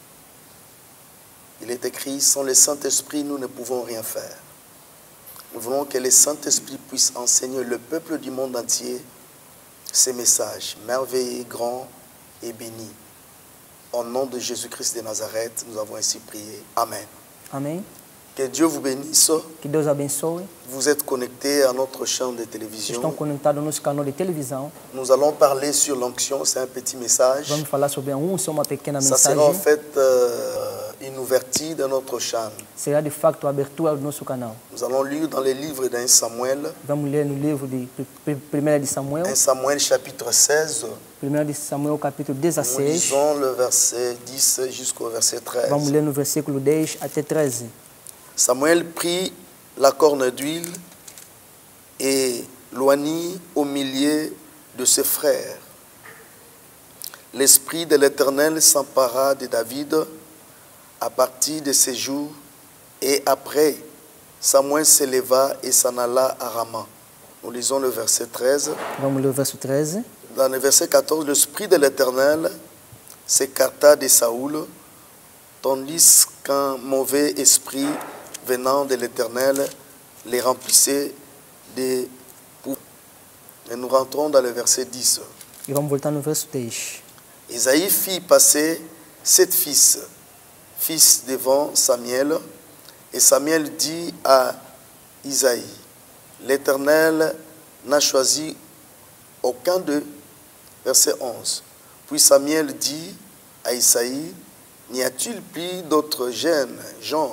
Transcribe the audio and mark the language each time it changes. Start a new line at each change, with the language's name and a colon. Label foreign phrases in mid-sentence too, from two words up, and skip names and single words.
French: Il est écrit, sans le Saint-Esprit, nous ne pouvons rien faire. Nous voulons que le Saint-Esprit puisse enseigner le peuple du monde entier ces messages merveilleux, grands et bénis. Au nom de Jésus-Christ de Nazareth, nous avons ainsi prié. Amen.
Portuguese: Amém?
French: Que Dieu vous bénisse.
Portuguese: Que Deus abençoe.
French: Vous êtes connectés à notre chaîne de
Portuguese: Estão
French: télévision.
Portuguese: conectados ao nosso canal de televisão.
French: Nous allons parler sur l'onction, c'est un petit message.
Portuguese: Vamos falar sobre a unção, uma pequena
French: Ça sera en
Portuguese: mensagem.
French: fait une ouverture de notre chaîne.
Portuguese: Será de facto a abertura do nosso canal.
French: Nous allons lire dans les livres d'un Samuel,
Portuguese: Vamos ler no livro de 1 de Samuel,
French: 1 Samuel chapitre 16.
Portuguese: 1 de Samuel capítulo Nous 16.
French: lisons le verset 10 jusqu'au verset 13.
Portuguese: Vamos ler no versículo 10 até 13.
French: Samuel prit la corne d'huile et l'oignit au milieu de ses frères. L'Esprit de l'Éternel s'empara de David à partir de ces jours, et après, Samuel s'éleva et s'en alla à Rama. Nous lisons le verset 13.
Portuguese: Vamos ler o verso 13.
French: Dans le verset 14, l'Esprit de l'Éternel s'écarta de Saoul, tandis qu'un mauvais esprit venant de l'Éternel les remplissait de poux. Et nous rentrons dans le verset 10.
Portuguese: E vamos voltar no verso 10.
French: Isaïe fit passer 7 fils devant Samuel, et Samuel dit à Isaïe, l'Éternel n'a choisi aucun d'eux. Verset 11. Puis Samuel dit à Isaïe, n'y a-t-il plus d'autres jeunes gens?